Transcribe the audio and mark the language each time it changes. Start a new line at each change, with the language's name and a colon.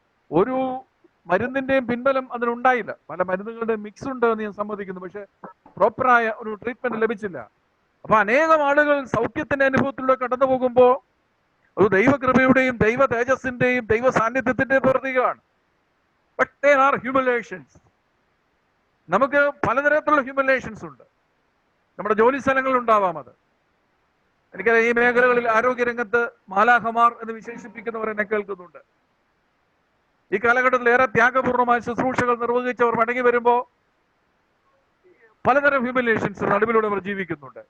Malayalam: ഒരു മരുന്നിന്റെയും പിൻബലം അതിനുണ്ടായില്ല. പല മരുന്നുകളുടെയും മിക്സ് ഉണ്ട് എന്ന് ഞാൻ സമ്മതിക്കുന്നു, പക്ഷെ പ്രോപ്പറായ ഒരു ട്രീറ്റ്മെന്റ് ലഭിച്ചില്ല. അപ്പൊ അനേകം ആളുകൾ സൗഖ്യത്തിന്റെ അനുഭവത്തിലൂടെ കടന്നു പോകുമ്പോൾ ഒരു ദൈവകൃപയുടെയും ദൈവ തേജസ്സിന്റെയും ദൈവ സാന്നിധ്യത്തിന്റെയും പ്രതീകമാണ്.
English: But there are humiliations.
Malayalam: നമുക്ക് പലതരത്തിലുള്ള ഹ്യൂമിലേഷൻസ് ഉണ്ട്. നമ്മുടെ ജോലി സ്ഥലങ്ങളിൽ ഉണ്ടാവാം അത്. എനിക്കറിയാം, ഈ മേഖലകളിൽ ആരോഗ്യരംഗത്ത് മാലാഖമാർ എന്ന് വിശേഷിപ്പിക്കുന്നവർ എന്നെ കേൾക്കുന്നുണ്ട്. ഈ കാലഘട്ടത്തിൽ ഏറെ ത്യാഗപൂർണമായ ശുശ്രൂഷകൾ നിർവഹിച്ചവർ മടങ്ങി വരുമ്പോ പലതരം ഹ്യൂമിലേഷൻസ് നടുവിലൂടെ അവർ ജീവിക്കുന്നുണ്ട്.